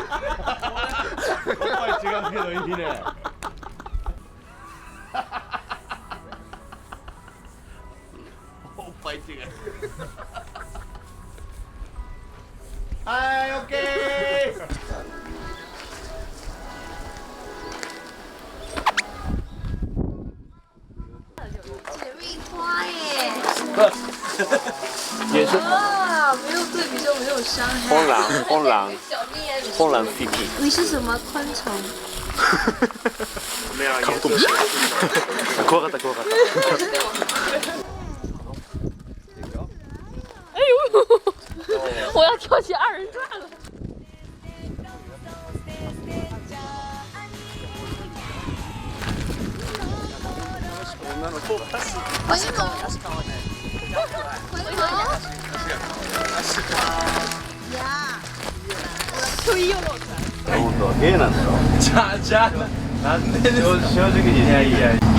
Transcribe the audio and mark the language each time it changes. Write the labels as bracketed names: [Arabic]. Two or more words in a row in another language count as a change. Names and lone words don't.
[Japanese] おっぱい違うけどいいね。おっぱい違う。はい、オッケー。 [Chinese] 姐妹花耶！也是啊，没有对比就没有伤害。疯狼 CP。你是什么昆虫？ [Japanese] カブトムシ。怖かった怖かった。 [Chinese] 哎呦！我要跳起二人转了。回眸。回眸。呀。 [Japanese] 本当はゲイなんだろ。じゃあなんでですか。正直にいやいや。